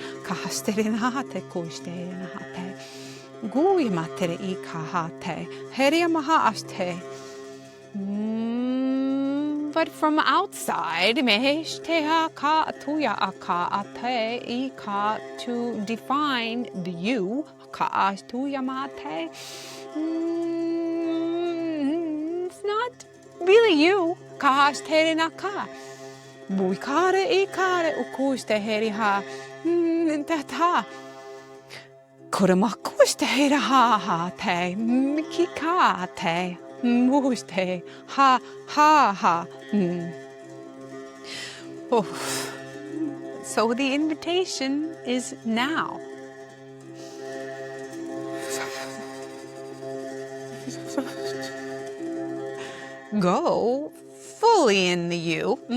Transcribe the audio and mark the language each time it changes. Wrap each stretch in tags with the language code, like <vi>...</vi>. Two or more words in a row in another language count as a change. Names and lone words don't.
<en>But from outside, to define the you, it's not really you. Muste ha ha ha. Oh. So the invitation is now. Go fully in the you.</en>